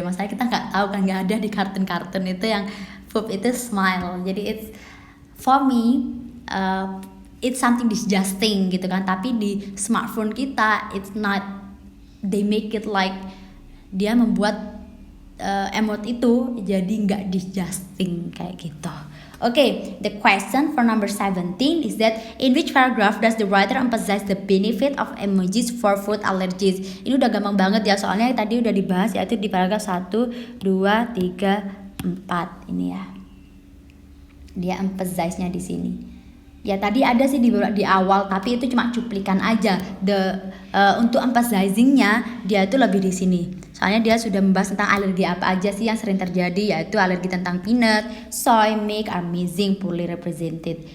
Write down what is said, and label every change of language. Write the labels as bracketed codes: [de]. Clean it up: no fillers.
[id] Masalahnya kita nggak tahu kan, nggak ada di kartun-kartun itu yang poop itu smile. [en] Jadi it's for me it's something disgusting [id] gitu kan. Tapi di smartphone kita [en] it's not, they make it like [id] dia membuat emot itu jadi nggak disgusting kayak gitu. [en] Okay, the question for number 17 is that in which paragraph does the writer emphasize the benefit of emojis for food allergies? [id] Ini udah gampang banget ya, soalnya tadi udah dibahas, yaitu di paragraf 1, 2, 3, 4 ini ya. Dia emphasize-nya di sini. Ya tadi ada sih di awal, tapi itu cuma cuplikan aja. Untuk emphasizing-nya dia itu lebih di sini. Soalnya dia sudah membahas tentang alergi apa aja sih yang sering terjadi, yaitu alergi tentang [en] peanut, soy, milk are missing, poorly represented.